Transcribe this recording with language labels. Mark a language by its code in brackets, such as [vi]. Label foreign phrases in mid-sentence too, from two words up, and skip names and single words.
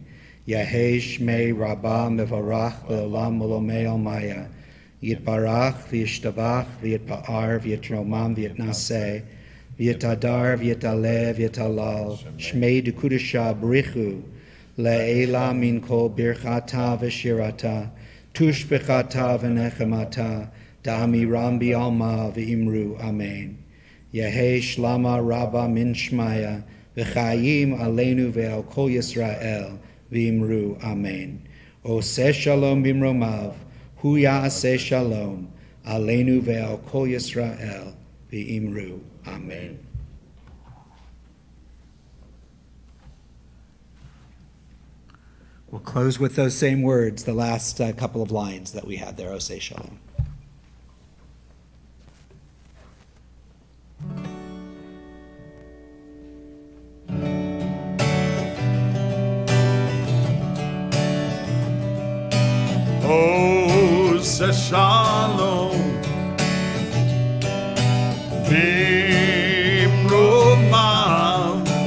[arc] יהא שמיה רבא מברך לעלם עלמי עלמיא, יתברך וישתבח ויתפאר ויתרומם ויתנשא, ויתהדר, ויתעלה, ויתהלל, שמיה דקודשא בריך הוא, לעלא מן כל ברכתא ושירתא, תשבחתא ונחמתא, דאמירן בעלמא ואמרו, אמן. יהא שלמא רבא מן שמיא, וחיים עלינו ועל כל ישראל, ואמרו, אמן. [he] עושה שלום במרומיו, הוא יעשה שלום, עלינו ועל כל ישראל, ואמרו, Amen. [en] We'll close with those same words, the last couple of lines that we had there, [he] עושה שלום. עושה שלום במרומם